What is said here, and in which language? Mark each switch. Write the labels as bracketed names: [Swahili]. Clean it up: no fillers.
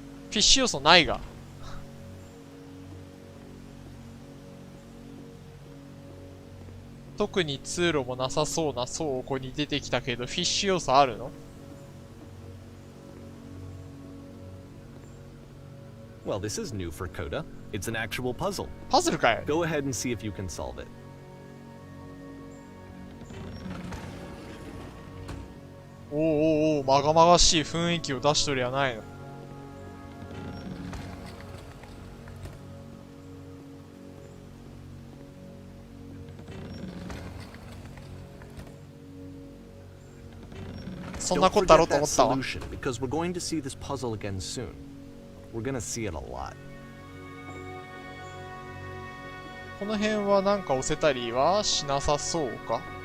[Japanese] フィッシュ要素ないが。特に通路もなさそうな倉庫に出てきたけど、フィッシュ要素あるの？ [English] Well, this is new for Coda. It's an actual puzzle. [Japanese] パズルかい？ [English] Go ahead and see if you can solve it. [Japanese] おうまがまがしい雰囲気を出しとりゃないの。そんなことだろうと思ったわ。 [English] Because we're going to see this puzzle again soon. We're gonna see it a lot. [Japanese] この辺はなんか押せたりはしなさそうか。